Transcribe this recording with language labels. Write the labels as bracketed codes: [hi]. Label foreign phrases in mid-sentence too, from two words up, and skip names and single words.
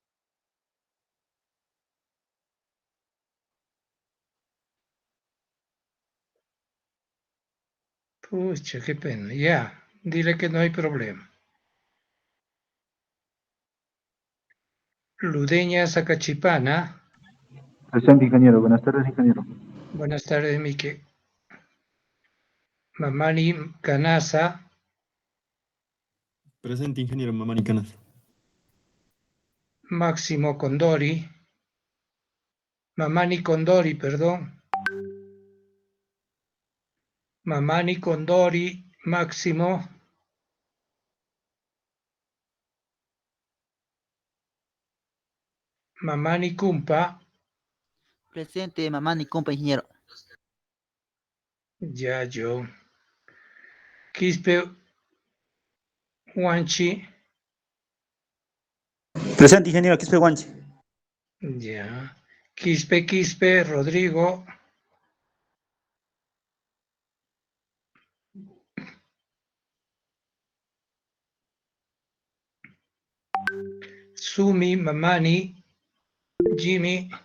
[es] Pucha, qué pena. Ya. Dile que no hay problema. Ludeña Sacachipana. Presente, ingeniero. Buenas tardes, ingeniero. Buenas tardes, Mike. Mamani Canasa. Presente, ingeniero Mamani Canas. Máximo Condori. Mamani Condori, perdón. Mamani Condori, Máximo. Mamani Kumpa. Presente, Mamani Kumpa, ingeniero. Ya yo. Quispe Huanchi. Presente, ingeniero, aquí estoy Guanche. Ya. Quispe, Rodrigo. Sumi, Mamani, Jimmy.